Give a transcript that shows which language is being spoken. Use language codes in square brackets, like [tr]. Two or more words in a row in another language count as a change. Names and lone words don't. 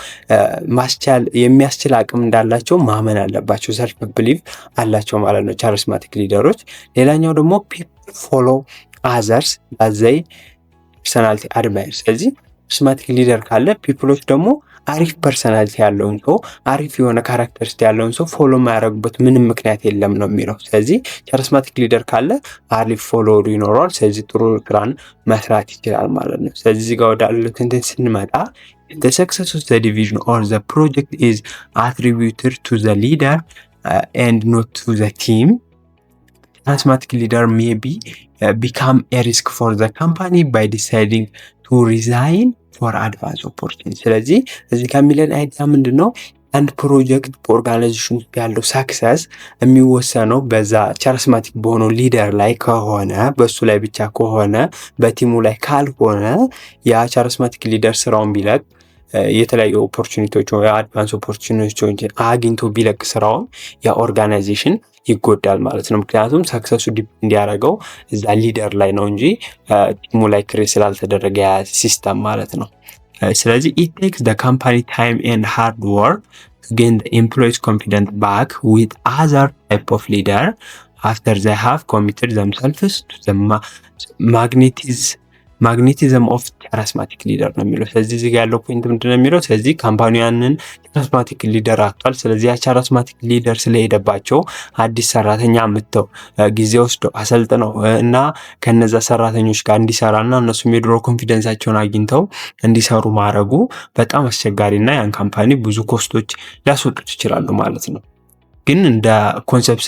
[am] ማስቻል የሚያስችል አቅም እንዳላቸው ማመን አለባቸው። [en] self belief [am] አላቸው ማለት ነው [en] charismatic leaders። [am] ሌላኛው ደግሞ [en] people follow others by the personality admire። [am] ስለዚህ [en] charismatic leader [am] ካለ ፒፕሎች ደግሞ አሪፍ ፐርሰናሊቲ ያለውን ሰው አሪፍ የሆነ ካራክተሪስቲ ያለውን ሰው ፎሎ ማያደርጉበት ምንም ምክንያት የለም ነው የሚለው። ስለዚህ [en] charismatic leader [am] ካለ አሪፍ ፎሎወር ይኖረዋል። ስለዚህ ጥሩ ስራን መስራት ይችላል ማለት ነው። ስለዚህ እዚህ ጋር ወዳሉት እንትን ስንመጣ [en] the success of the division or the project is attributed to the leader and not to the team, charismatic leader may become a risk for the company by deciding to resign for advanced opportunity። [am] ስለዚህ እዚህ ከሚለን አይዲያ ምንድን ነው? አንድ ፕሮጀክት በኦርጋናይዜሽን ውስጥ ያለው ሳክሰስ የሚወሰነው በዛ ቻሪስማቲክ በሆነው ሊደር ላይ ከሆነ፣ በሱ ላይ ብቻ ከሆነ፣ በቲሙ ላይ ካልሆነ ያ [en] charismatic leader [am] ስራውን ቢለቅ የተለያዩ ኦፖርቹኒቲዎች ወይ [en] advance opportunities [am] አግኝቶ ቢለቅ ስራውን ያ ኦርጋናይዜሽን ይጎዳል ማለት ነው። ምክንያቱም ሰክሰሱ እንዲያደርገው እዛ ሊደር ላይ ነው እንጂ ቲሙ ላይ ክሬት ስላልተደረገ ያ ሲስተም ማለት ነው። ስለዚህ [en] it takes the company time and hard work to gain the employees' confidence back with other type of leader after they have committed themselves to the magnetism of charismatic leader [am] ነው የሚለው። ስለዚህ እዚህ ጋር ያለው ፖይንት ምንድነው የሚለው? ስለዚህ ካምፓኒያንን [en] charismatic leader [am] አጥቷል። ስለዚህ ያ [en] charismatic leader [am] ስለሄደባቸው አዲስ ሰራተኛ አምጥተው ጊዜ ወስደው አሰልጥነው እና ከነዛ ሰራተኞች ጋር እንዲሰራና እነሱም የድሮ ኮንፊደንሳቸውን አግኝተው እንዲሰሩ ማድረጉ በጣም አስቸጋሪና ያን ካምፓኒ ብዙ ኮስቶች ሊያስወጡት ይችላሉ ማለት ነው። ግን እንደ ኮንሰፕት